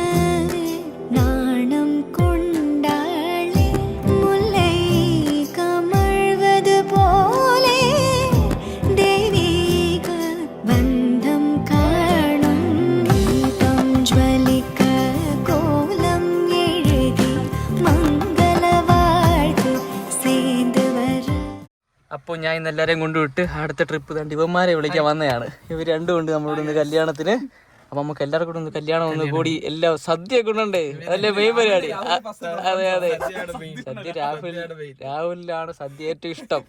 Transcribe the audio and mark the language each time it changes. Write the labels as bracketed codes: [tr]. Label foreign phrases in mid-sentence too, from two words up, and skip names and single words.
[ta] நாணம் கொண்டாளே முல்லை கமழ்வது போலே தெய்வீக பந்தம் காணும் தீபம் ஜ்வலிக்க கோலம் எழுதி மங்கள வாழ்த்து சேர்ந்து வர. [ml] അപ്പോൾ ഞാൻ ഇന്ന് എല്ലാവരെയും കൊണ്ടുവിട്ട് അടുത്ത ട്രിപ്പ് തണ്ടി ഇവന്മാരെ വിളിക്കാൻ വന്നതാണ്. ഇവർ രണ്ടും ഉണ്ട് നമ്മളോട് ഇന്ന് കല്യാണത്തിന്. അപ്പം നമുക്ക് എല്ലാവർക്കും കൂടെ ഒന്ന് കല്യാണം ഒന്ന് കൂടി എല്ലാം സദ്യ കൊണ്ടുണ്ടേ, അതല്ലേ മെയിൻ പരിപാടി. അതെ അതെ, സദ്യ രാഹുലിനാണ് സദ്യ ഏറ്റവും ഇഷ്ടം.